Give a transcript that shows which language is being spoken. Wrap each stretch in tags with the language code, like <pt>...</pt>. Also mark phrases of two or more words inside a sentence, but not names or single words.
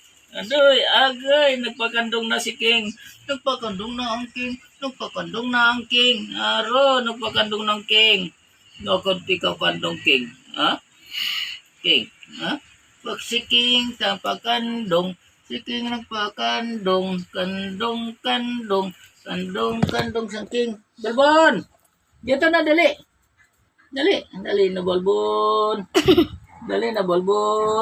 <tl>Adoy, agay, nagpakandong na si King. Nagpakandong na ang King. Nagpakandong na ang King. Aro, nagpakandong ng King. Nakunti ka kandong King. Ha? King. Ha? Pag si King, tapakandong. Si King nagpakandong. Kandong, kandong. Kandong, kandong sa King. Balbon! Dito na, dali. Dali. Dali na, Balbon. Dali na, Balbon.</tl>